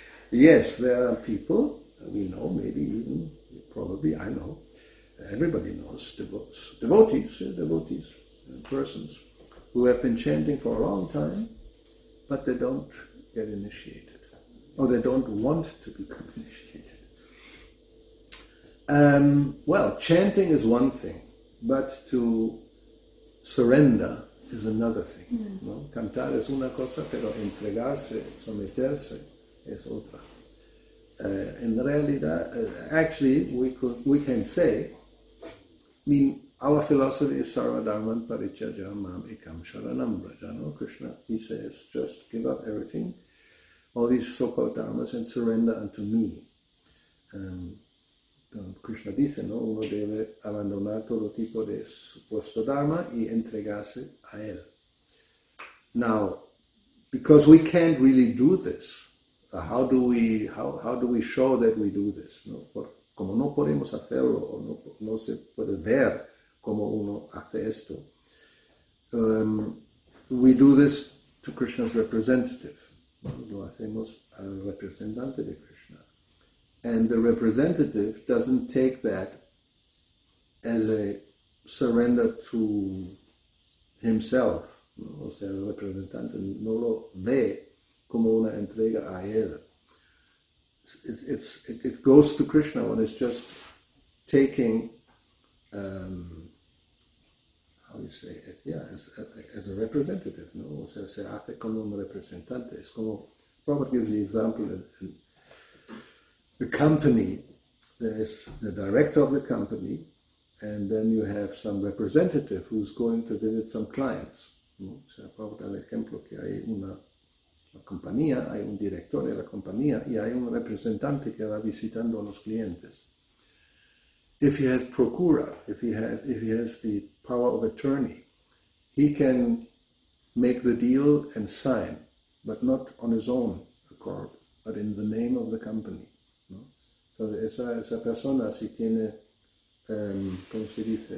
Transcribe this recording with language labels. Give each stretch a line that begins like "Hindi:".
English: Yes, there are people, we know, maybe even, probably, I know, everybody knows, devotees, persons who have been chanting for a long time, but they don't get initiated, or they don't want to become initiated. Well, chanting is one thing, but to surrender is another thing.
Spanish: ¿No? Cantar es una cosa, pero entregarse, someterse es otra.
English: In realidad, actually, we can say, our philosophy is Sarva Dharman Parityajya Mam Ekam Sharanam Vraja. No? Krishna, he says, just give up everything, all these so-called dharmas, and surrender unto me.
Spanish: Krishna dice, ¿no? Uno debe abandonar todo tipo de supuesto dharma y entregarse a él.
English: Now, because we can't really do this, how do we show that we do this?
Spanish: ¿No? Como no podemos hacerlo o no se puede ver cómo uno hace esto,
English: we do this to Krishna's representative.
Spanish: ¿No? Lo hacemos al representante de Krishna.
English: And the representative doesn't take that as a surrender to himself.
Spanish: ¿No? O sea, el representante no lo ve como una entrega a él.
English: It goes to Krishna when it's just taking, how you say it, as a representative, ¿no?
Spanish: O sea, se hace como un representante. Es como,
English: Prabhupada gives the example in the company, there is the director of the company, and then you have some representative who's going to visit some clients.
Spanish: ¿No? O sea, Prabhupada da el ejemplo que hay una compañía, hay un director de la compañía y hay un representante que va visitando a los clientes.
English: If he has procura, if he has the power of attorney, he can make the deal and sign, but not on his own accord, but in the name of the company.
Spanish: ¿No? Entonces esa persona si tiene, ¿cómo se dice?